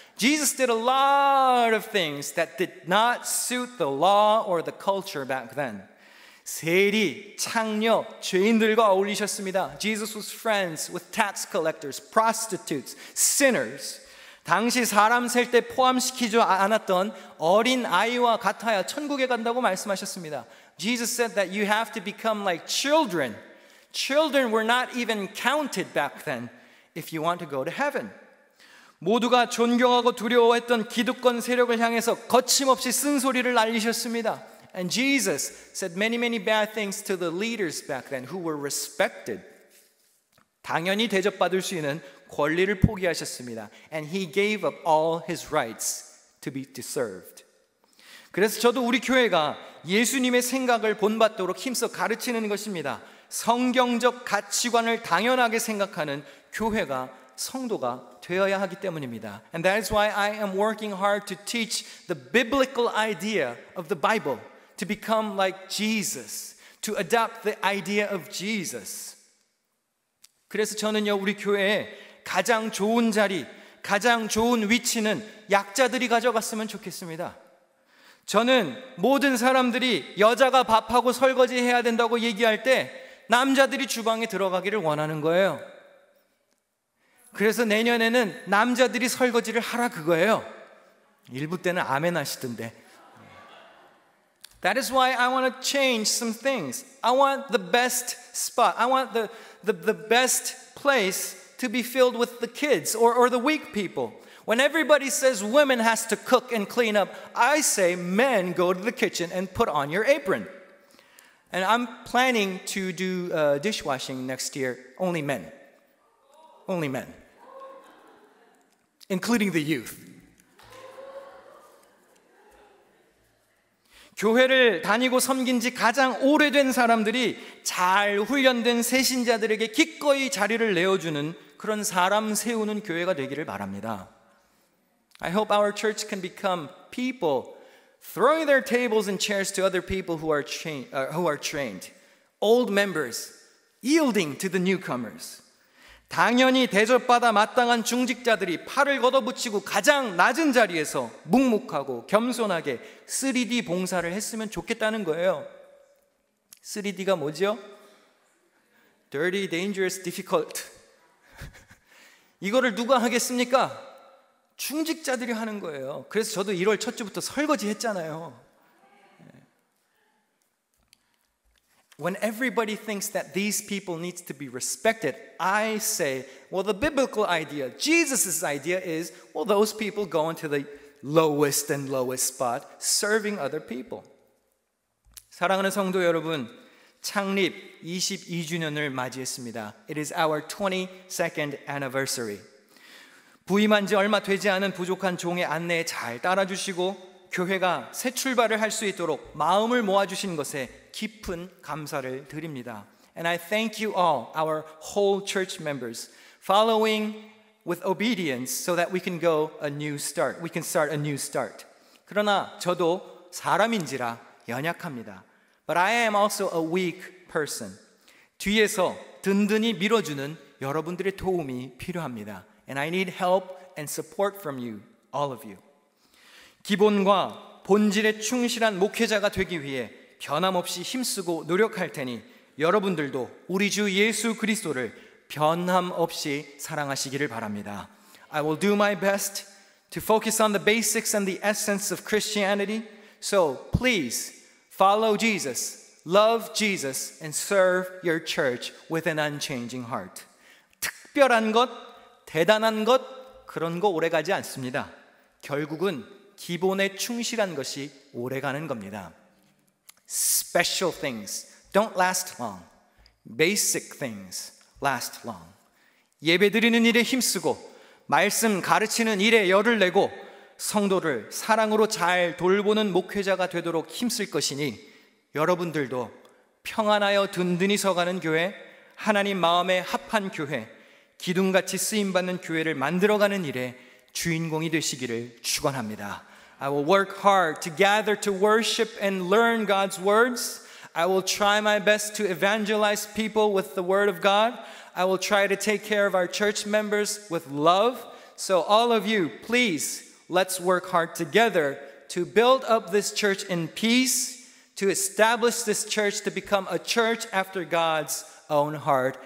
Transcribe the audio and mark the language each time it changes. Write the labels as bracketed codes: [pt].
[en] Jesus did a lot of things that did not suit the law or the culture back then. [ko] 세리, 창녀, 죄인들과 어울리셨습니다. [en] Jesus was friends with tax collectors, prostitutes, sinners. [ko] 당시 사람 셀 때 포함시키지 않았던 어린 아이와 같아야 천국에 간다고 말씀하셨습니다. [en] Jesus said that you have to become like children. Children were not even counted back then if you want to go to heaven. [ko] 모두가 존경하고 두려워했던 기득권 세력을 향해서 거침없이 쓴소리를 날리셨습니다. [en] And Jesus said many bad things to the leaders back then who were respected. [ko] 당연히 대접받을 수 있는 권리를 포기하셨습니다. [en] And he gave up all his rights to be served. [ko] 그래서 저도 우리 교회가 예수님의 생각을 본받도록 힘써 가르치는 것입니다. 성경적 가치관을 당연하게 생각하는 교회가, 성도가 되어야 하기 때문입니다. [en] And that is why I am working hard to teach the biblical idea of the Bible, to become like Jesus, to adopt the idea of Jesus. [ko] 그래서 저는요, 우리 교회에 가장 좋은 자리, 가장 좋은 위치는 약자들이 가져갔으면 좋겠습니다. 저는 모든 사람들이 여자가 밥하고 설거지 해야 된다고 얘기할 때 남자들이 주방에 들어가기를 원하는 거예요. 그래서 내년에는 남자들이 설거지를 하라 그거예요. 일부 때는 아멘 하시던데. [en] That is why I want to change some things. I want the best spot. I want the best place to be filled with the kids or the weak people. When everybody says women has to cook and clean up, I say men go to the kitchen and put on your apron. And I'm planning to do dishwashing next year. Only men. Only men. Including the youth. [ko] 교회를 다니고 섬긴 지 가장 오래된 사람들이 잘 훈련된 새신자들에게 기꺼이 자리를 내어주는 그런 사람 세우는 교회가 되기를 바랍니다. [en] I hope our church can become people throwing their tables and chairs to other people who are trained. Old members yielding to the newcomers. [ko] 당연히 대접받아 마땅한 중직자들이 팔을 걷어붙이고 가장 낮은 자리에서 묵묵하고 겸손하게 3D 봉사를 했으면 좋겠다는 거예요. 3D가 뭐죠? [en] Dirty, dangerous, difficult. [ko] 이거를 누가 하겠습니까? 중직자들이 하는 거예요. 그래서 저도 1월 첫 주부터 설거지 했잖아요. [en] When everybody thinks that these people need to be respected, I say, well, the biblical idea, Jesus' idea is, well, those people go into the lowest and lowest spot, serving other people. [ko] 사랑하는 성도 여러분, 창립 22주년을 맞이했습니다. [en] It is our 22nd anniversary. [ko] 부임한 지 얼마 되지 않은 부족한 종의 안내에 잘 따라주시고 교회가 새 출발을 할 수 있도록 마음을 모아주신 것에 깊은 감사를 드립니다. [en] And I thank you all, our whole church members, following with obedience so that we can go a new start. We can start a new start. [ko] 그러나 저도 사람인지라 연약합니다. [en] But I am also a weak person. [ko] 뒤에서 든든히 밀어주는 여러분들의 도움이 필요합니다. [en] And I need help and support from you, all of you. [ko] 기본과 본질에 충실한 목회자가 되기 위해 변함없이 힘쓰고 노력할 테니 여러분들도 우리 주 예수 그리스도를 변함없이 사랑하시기를 바랍니다. [en] I will do my best to focus on the basics and the essence of Christianity. So please follow Jesus, love Jesus, and serve your church with an unchanging heart. [ko] 특별한 것, 대단한 것, 그런 거 오래가지 않습니다. 결국은 기본에 충실한 것이 오래가는 겁니다. [en] Special things don't last long. Basic things last long. [ko] 예배 드리는 일에 힘쓰고 말씀 가르치는 일에 열을 내고 성도를 사랑으로 잘 돌보는 목회자가 되도록 힘쓸 것이니 여러분들도 평안하여 든든히 서가는 교회, 하나님 마음에 합한 교회, 기둥같이 쓰임받는 교회를 만들어가는 일에 주인공이 되시기를 축원합니다. [en] I will work hard to gather to worship and learn God's words. I will try my best to evangelize people with the word of God. I will try to take care of our church members with love. So all of you, please, let's work hard together to build up this church in peace, to establish this church to become a church after God's own heart.